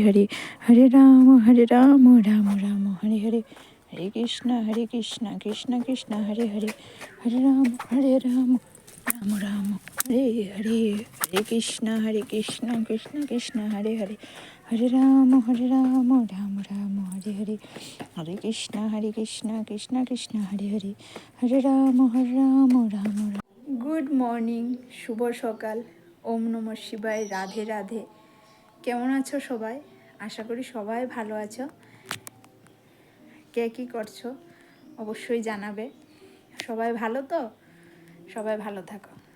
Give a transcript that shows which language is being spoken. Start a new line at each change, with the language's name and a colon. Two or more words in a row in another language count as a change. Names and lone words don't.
Sanskrit: Hare, Hare Rama Rama Rama Hare Hare, Hare Krishna Krishna Krishna Hare Hare, Hare Rama Rama Rama Hare Hare, Hare Krishna Krishna Krishna Hare Hare, Hare Rama Rama Rama Hare Hare, Hare Krishna Krishna Krishna Hare Hare, Hare Rama Rama।
English: Good morning,
Bangla: শুভ সকাল,
Sanskrit: ওম নমঃ শিবায়,
Bangla: রাধে রাধে। কেমন আছো সবাই? আশা করি সবাই ভালো আছো। কে কী করছো অবশ্যই জানাবে। সবাই ভালো তো? সবাই ভালো থাকো।